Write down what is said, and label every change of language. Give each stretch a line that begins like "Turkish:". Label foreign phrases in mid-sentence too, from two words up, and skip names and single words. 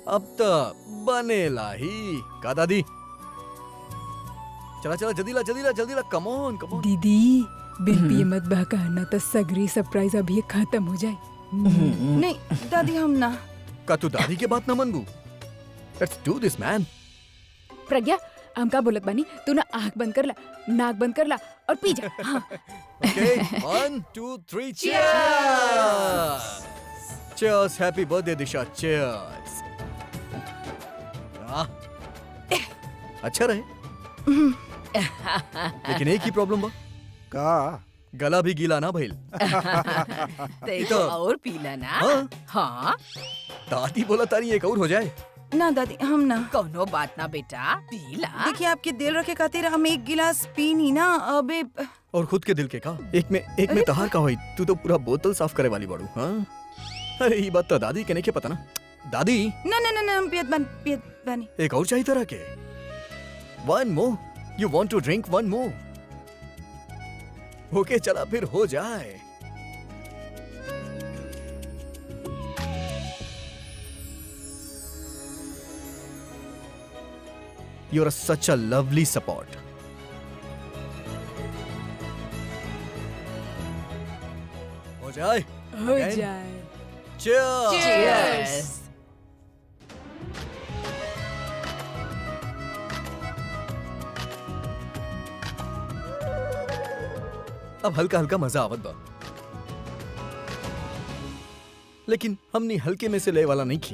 Bhojpuri: अब तो बनेला ही का दादी। चला जल्दी ला,
English: come on.
Bhojpuri: दीदी बिन पिए मत बहका, ना तो सगरी सरप्राइज अभी खत्म हो जाए। नहीं दादी, हम ना। का तू दादी के बात ना मनबू?
English: Let's do this man.
Bhojpuri: प्रज्ञा, हम का बोलत बानी, तू ना आँख बंद कर ला, नाक बंद कर ला और पी जा। हाँ।
English: Okay, 1, 2, 3, cheers! Cheers, happy birthday दिशा, cheers!
Bhojpuri: अच्छा रहे। लेकिन एक ही प्रॉब्लम बा, का गला भी गीला ना भइल। तो और पीला ना। हाँ। हाँ दादी बोला तारी एक और हो जाए। ना दादी हम ना। कोनो बात ना बेटा, पीला। देखिए आपके दिल रखे खातिर हम एक गिलास पी नहीं ना अबे। और खुद के दिल के का एक में तहार का होई। तू तो पूरा बोतल साफ करे वाली बाड़ू। हाँ अरे ये बात तो दादी के नहीं के पता ना। दादी ना ना ना ना हम पियत बानी। एक और चाहिए तरह के।
English: one more, You want to drink one more?
Bhojpuri: ओके चला फिर हो जाए।
English: You're such a lovely support.
Bhojpuri: हो जाए। हो
English: Again.
Bhojpuri: जाए।
English: Cheers. Cheers.
Bhojpuri: अब हल्का हल्का मजा आवत बा, लेकिन हमनी हल्के में से ले वाला नहीं खी।